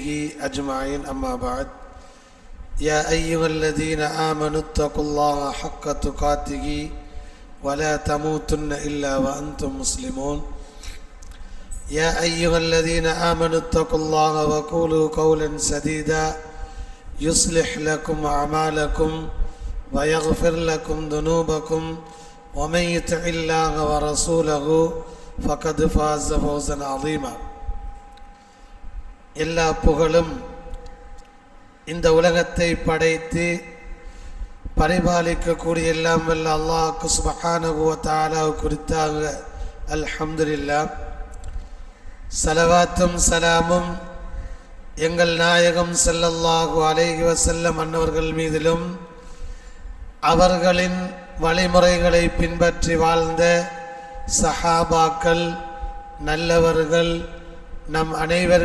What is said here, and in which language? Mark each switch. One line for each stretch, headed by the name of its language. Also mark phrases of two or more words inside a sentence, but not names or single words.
Arabic: أجمعين أما بعد يا أيها الذين آمنوا اتقوا الله حق تقاته ولا تموتن إلا وأنتم مسلمون يا أيها الذين آمنوا اتقوا الله وقولوا قولا سديدا يصلح لكم أعمالكم ويغفر لكم ذنوبكم ومن يطع الله ورسوله فقد فاز فوزا عظيما.
Tamil: எல்லா புகழும் இந்த உலகத்தை படைத்து பரிபாலிக்கக்கூடிய எல்லாம் வல்ல அல்லாஹ்
Arabic: سبحانه وتعالى
Tamil: குறித்தாக அல்ஹம்துலில்லாஹ். ஸலவாத்தும் சலாமும் எங்கள் நாயகம்
Arabic: صلى الله عليه وسلم
Tamil: அன்னவர்கள் மீதிலும் அவர்களின் வழிமுறைகளை பின்பற்றி வாழ்ந்த சஹாபாக்கள் நல்லவர்கள் நம் அனைவர்